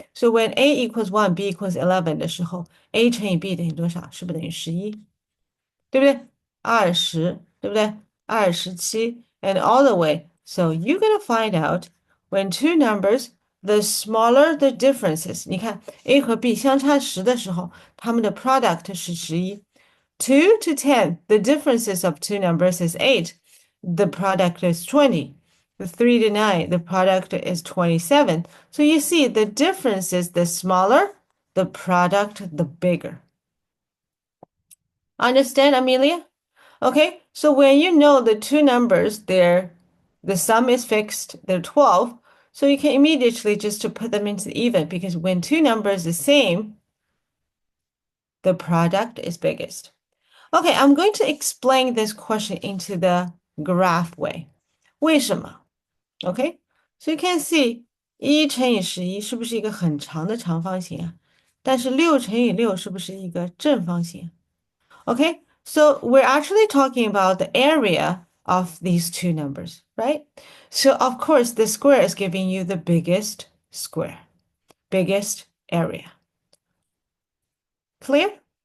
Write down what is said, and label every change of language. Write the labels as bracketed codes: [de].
[en] So when A equals 1, B equals 11 [zh] 的时候，A 乘以 B 等于多少？是不是等于11？对不对？20，对不对？27 [en] and all the way. So you're gonna find out when two numbers, the smaller the differences. [zh] 你看 A 和 B 相差10的时候，它们的 product 是11。 [en] 2 to 10, the differences of two numbers is 8. The product is 20. The 3 to 9, the product is 27. So you see the difference is the smaller, the product, the bigger. Understand, Amelia? Okay, so when you know the two numbers, the sum is fixed, they're 12, so you can immediately just to put them into even because when two numbers are the same, the product is biggest. Okay, I'm going to explain this question into the graph way. [zh] 为什么? [en] Okay, so you can see [zh] 1乘以11是不是一个很长的长方形啊？但是6乘以6是不是一个正方形？ [en] Okay, so we're actually talking about the area of these two numbers, right? So of course, the square is giving you the biggest square, biggest area. Clear?